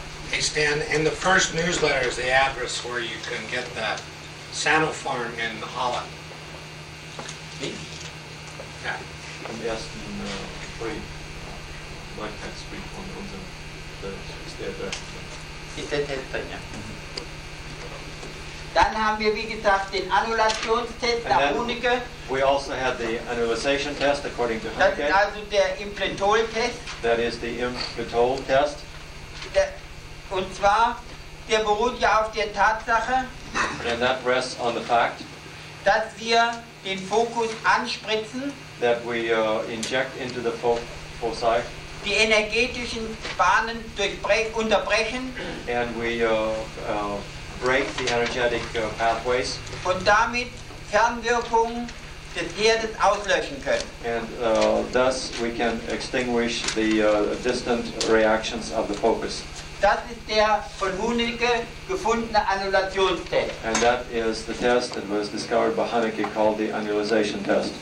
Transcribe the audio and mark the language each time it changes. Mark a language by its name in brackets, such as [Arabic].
[English] Hey Stan, in the first newsletter is the address where you can get the Sanofarm in Holland. [German] Ja. Am ersten Brief, Neuigkeitsbrief von unserem, ist der Adresse. Ist der Test drin, ja. Dann haben wir, wie gesagt, den Annulationstest nach Hunecke. [English] We also had the annulization test according to [German] Das ist Hunecke. also der Implantol-Test. [English] That is the implantol test. [German] Und zwar, der beruht ja auf der Tatsache, [English] And that rests on the fact [German] dass wir den Fokus anspritzen, [English] that we inject into the foci [German] die energetischen Bahnen unterbrechen [English] and we break the energetic pathways [German] und damit Fernwirkungen des Herdes auslöschen können. [English] and thus we can extinguish the distant reactions of the focus. [German] Das ist der von Hunecke gefundene Annulationstest. [English] And that is the test that was discovered by Hunecke called the annulization test.